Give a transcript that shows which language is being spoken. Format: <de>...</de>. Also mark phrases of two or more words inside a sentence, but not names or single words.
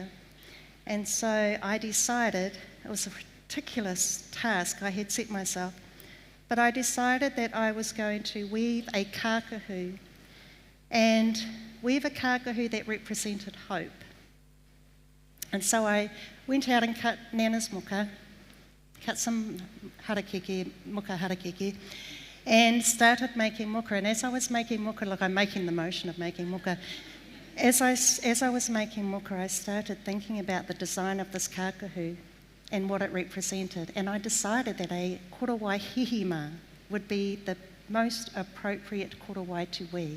<en>And so I decided, it was a ridiculous task I had set myself, but I decided that I was going to weave a kākahu and weave a kākahu that represented hope. And so I went out and cut Nana's muka, cut some harakeke,</en> <mi>muka harakeke,</mi> <en>and started making muka. And as I was making muka, look, I'm making the motion of making muka. As I was making muka, I started thinking about the design of this kākahu and what it represented. And I decided that a</en> <mi>korowai hihima</mi> <en>would be the most appropriate korowai to weave.</en>